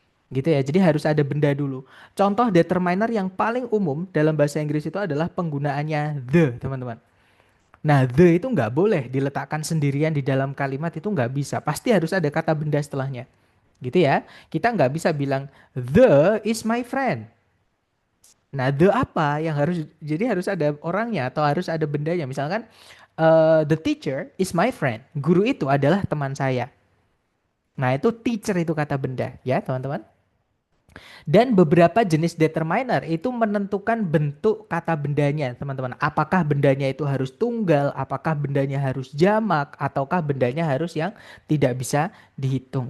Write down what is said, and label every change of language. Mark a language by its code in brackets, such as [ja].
[id] Gitu ya, jadi harus ada benda dulu. Contoh determiner yang paling umum dalam bahasa Inggris itu adalah penggunaannya the, teman-teman. Nah, the itu nggak boleh diletakkan sendirian di dalam kalimat, itu nggak bisa. Pasti harus ada kata benda setelahnya. Gitu ya. Kita nggak bisa bilang [en] the is my friend. [id] Nah, the apa yang harus, jadi harus ada orangnya atau harus ada bendanya. Misalkan [en] the teacher is my friend. [id] Guru itu adalah teman saya. Nah, itu teacher itu kata benda ya, teman-teman. Dan beberapa jenis determiner itu menentukan bentuk kata bendanya, teman-teman. Apakah bendanya itu harus tunggal, apakah bendanya harus jamak, ataukah bendanya harus yang tidak bisa dihitung.